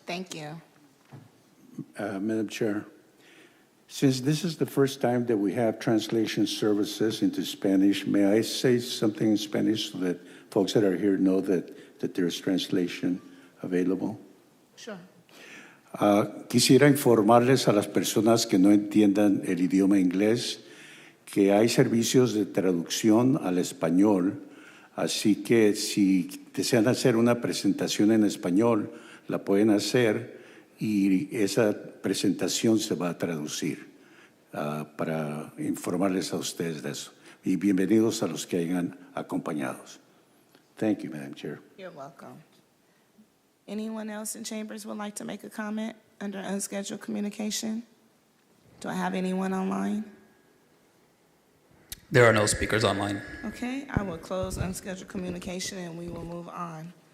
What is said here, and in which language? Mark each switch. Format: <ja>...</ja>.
<en>Thank you. Madam Chair, since this is the first time that we have translation services into Spanish, may I say something in Spanish so that folks that are here know that there's translation available? Sure.</en> <es>Quisiera informarles a las personas que no entiendan el idioma inglés que hay servicios de traducción al español, así que si desean hacer una presentación en español, la pueden hacer y esa presentación se va a traducir para informarles a ustedes de eso. Y bienvenidos a los que hayan acompañados.</es> <en>Thank you, Madam Chair. You're welcome. Anyone else in chambers would like to make a comment under unscheduled communication? Do I have anyone online? There are no speakers online. Okay, I will close unscheduled communication and we will move on.</en>